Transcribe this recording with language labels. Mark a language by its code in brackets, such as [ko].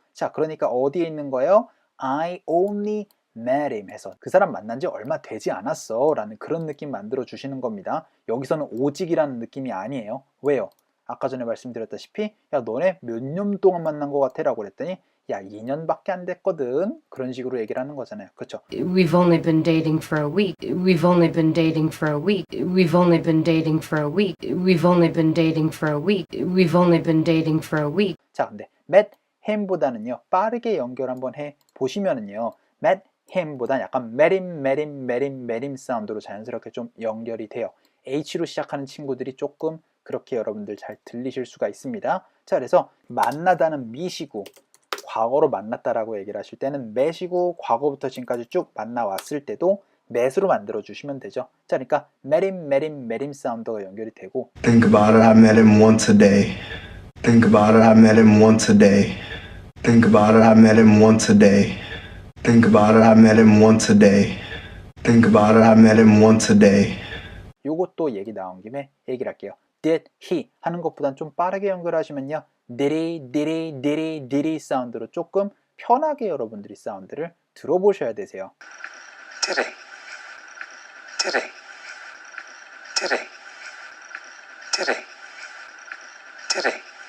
[ko] 자, 그러니까 어디에 있는 거예요? [en] I only met him [ko] 해서 그 사람 만난 지 얼마 되지 않았어 라는 그런 느낌 만들어 주시는 겁니다. 여기서는 오직이라는 느낌이 아니에요. 왜요? 아까 전에 말씀드렸다시피 야, 너네 몇 년 동안 만난 것 같아 라고 그랬더니 야, 2년밖에 안 됐거든. 그런 식으로 얘기를 하는 거잖아요. 그렇죠? [en] We've only been dating for a week. We've only been dating for a week. We've only been dating for a week. We've only been dating for a week. We've only been dating for a week. [ko] 자, 근데 met him보다는요 빠르게 연결 한번 해 보시면은요 met him보다 약간 met him 사운드로 자연스럽게 좀 연결이 돼요. H로 시작하는 친구들이 조금 그렇게 여러분들 잘 들리실 수가 있습니다. 자, 그래서 만나다는 meet이고 과거로 만났다라고 얘기를 하실 때는 met이고 과거부터 지금까지 쭉 만나왔을 때도 met으로 만들어 주시면 되죠. 자, 그러니까 met him 사운드가 연결이 되고 [en] Think about it, I met him once a day. Think about it, I met him once a day. Think about it, I met him once a day. Think about it, I met him once a day. Think about it, I met him once a day. [ko] 요것도 얘기 나온 김에 얘기를 할게요. did he 하는 것보단 좀 빠르게 연결하시면요. did he 사운드로 조금 편하게 여러분들이 사운드를 들어보셔야 되세요. [en] Did he? Did he? Did he? Did he? Did he?